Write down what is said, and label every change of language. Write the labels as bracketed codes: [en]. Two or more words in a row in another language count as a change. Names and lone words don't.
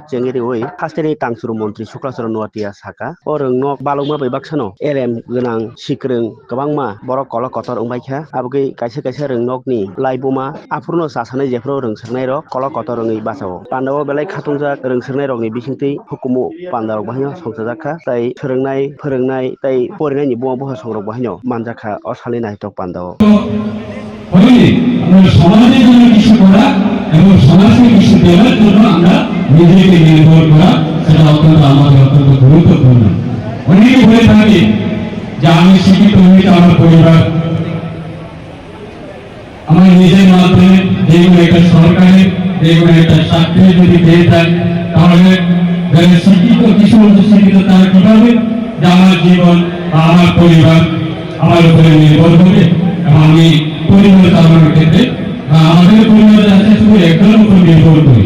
[brx] चेंगेरि ओइ फास्टेनि तांसुरु मन्त्रि सुक्लाचरण नुवाटिया साका ओ रों नक बालुमा बैबाक्सानो एलएम गोनां सिक्रों गोबांमा बर' कल कतर उंबायखा आबगै कायसा रों नकनि लाइबुमा आफुरनो सासानाय जेफ्रो रोंसोरनाय रक कल कतर रोङै बासाव पान्दाव बेलाय खाथुंजा रोंसोरनाय रकनि बिसिंथि हुकुमु पान्दाव बाहायनो संसाजाखा ताई फोरोंनाय ताई फरायनायनि बुवा बुहा संरक बाहायनो मानजाखा असालि नायथक पान्दाव [bn] হইলে আমরা সমাজের জন্য কিছু করা এবং সমাজকে কিছু দেওয়ার জন্য আমরা নিজেকে নির্ভর করা সেটা আমাদের অত্যন্ত গুরুত্বপূর্ণ। অনেকে বলে থাকে যে আমি শিক্ষিত হয়েছি আমার পরিবার আমার নিজের মাধ্যমে যেগুলো একটা সরকারের যেগুলো একটা চাকরি যদি পেয়ে যায় তাহলে যারা শিক্ষিত কিছু শিক্ষিত তারা কিভাবে যে আমার জীবন বা আমার পরিবার আমার উপরে নির্ভর হবে এবং আমি পরিবার চালানোর ক্ষেত্রে আমাদের পরিবারের আছে শুধু একজনের উপর নির্ভর করি।